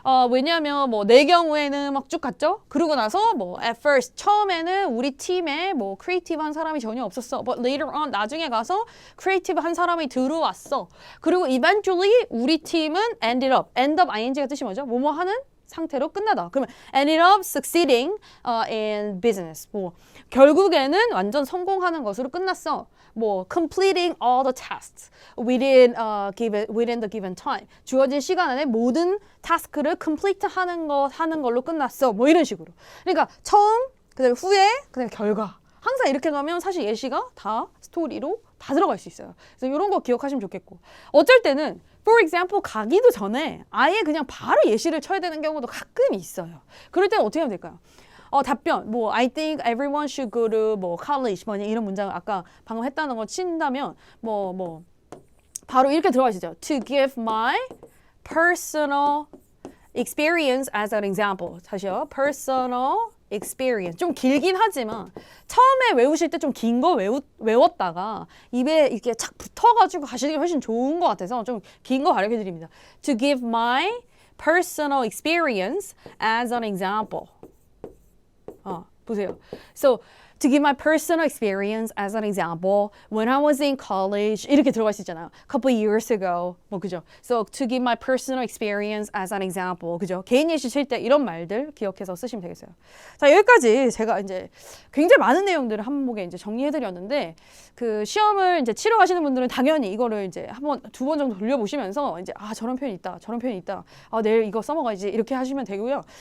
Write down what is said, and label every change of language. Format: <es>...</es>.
<ko>왜냐하면 뭐 내 경우에는 막 쭉 갔죠. 그러고 나서 뭐</ko> <en>at first</en> <ko>처음에는 우리 팀에 뭐 크리에이티브한 사람이 전혀 없었어.</ko> <en>But later on</en> <ko>나중에 가서 크리에이티브한 사람이 들어왔어. 그리고</ko> <en>eventually</en> <ko>우리 팀은 end up ing가 뜻이 뭐죠? 뭐뭐 하는 상태로 끝나다. 그러면</ko> <en>ended up succeeding in business.</en> <ko>뭐 결국에는 완전 성공하는 것으로 끝났어.</ko> <en>뭐 completing all the tasks within the given time.</en> <ko>주어진 시간 안에 모든 타스크를 complete 하는 걸로 끝났어. 뭐 이런 식으로. 그러니까 처음, 그다음에 후에, 그다음에 결과. 항상 이렇게 가면 사실 예시가 다 스토리로 다 들어갈 수 있어요. 그래서 이런 거 기억하시면 좋겠고. 어쩔 때는 for example 가기도 전에 아예 그냥 바로 예시를 쳐야 되는 경우도 가끔 있어요. 그럴 때는 어떻게 하면 될까요? 답변, 뭐</ko> <en>I think everyone should go to</en> <ko>뭐 college, 뭐 이런 문장을 아까 방금 했다는 거 친다면 뭐 바로 이렇게 들어가시죠.</ko> <en>To give my personal experience as an example.</en> <ko>다시요.</ko> <en>personal experience.</en> <ko>좀 길긴 하지만 처음에 외우실 때 좀 긴 거 외웠다가 입에 이렇게 착 붙어가지고 가시는 게 훨씬 좋은 것 같아서 좀 긴 거 가르쳐 드립니다.</ko> <en>To give my personal experience as an example.</en> <ko>보세요.</ko> <en>So, to give my personal experience as an example, when I was in college,</en> <ko>이렇게 들어갈 수 있잖아요.</ko> <en>couple years ago,</en> <ko>뭐 그죠?</ko> <en>So, to give my personal experience as an example, 그죠?</en> <ko>개인 예시 칠 때 이런 말들 기억해서 쓰시면 되겠어요. 자, 여기까지 제가 이제 굉장히 많은 내용들을 한목에 이제 정리해드렸는데, 그 시험을 이제 치러 가시는 분들은 당연히 이거를 이제 두 번 정도 돌려보시면서 이제 저런 표현이 있다, 저런 표현이 있다, 내일 이거 써먹어야지 이렇게 하시면 되고요.</ko>